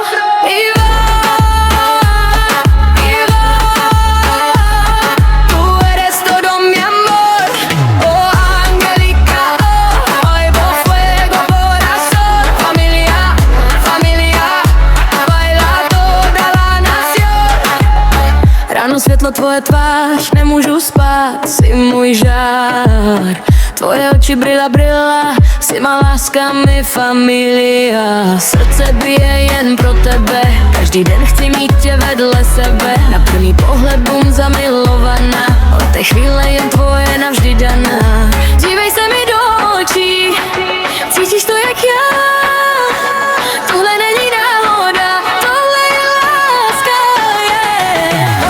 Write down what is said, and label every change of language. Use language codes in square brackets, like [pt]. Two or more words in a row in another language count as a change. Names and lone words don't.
[es] Y va, tú eres todo mi amor. Oh, Angelica, oh, oigo fuego, corazón. Familia, familia, baila toda la nación. [cs] Ráno světlo, tvoje tvář, nemůžu spát, si můj žár. Tvoje oči brila, brila, si má láska [es] mi familia. [cs] Srdce bije jen pro tebe, každý den chci mít tě vedle sebe. Na první pohled bum zamilovaná, od té chvíle jen tvoje navždy daná. Dívej se mi do očí, cítíš to jak já. Tohle není náhoda, tohle je láska, yeah.